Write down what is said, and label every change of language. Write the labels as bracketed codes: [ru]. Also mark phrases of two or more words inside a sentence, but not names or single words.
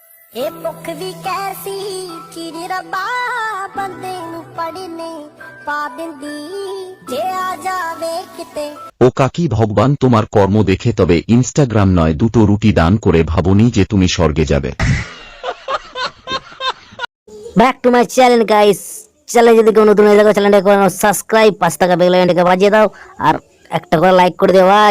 [pa] ਇਹ ਭੁੱਖ ਵੀ ਕੈਸੀ ਚੀਜ਼ ਰੱਬਾ ਬੰਦੇ ਨੂੰ ਪੜਨੇ ਪਾ ਦਿੰਦੀ ਜੇ ਆ ਜਾਵੇ কিতে। [bn] ও কাকি ভগবান তোমার কর্ম দেখে তবে ইনস্টাগ্রাম নয় দুটো রুটি দান করে ভাবনি যে তুমি স্বর্গে যাবে। [en] back to my channel guys, [bn] চ্যানেলে যদি কেউ নতুন হয়ে থাকো চ্যানেলটাকে করে নাও সাবস্ক্রাইব, 5 টাকা বেল আইকনটাকে বাজিয়ে দাও আর একটা করে লাইক করে দিও ভাই।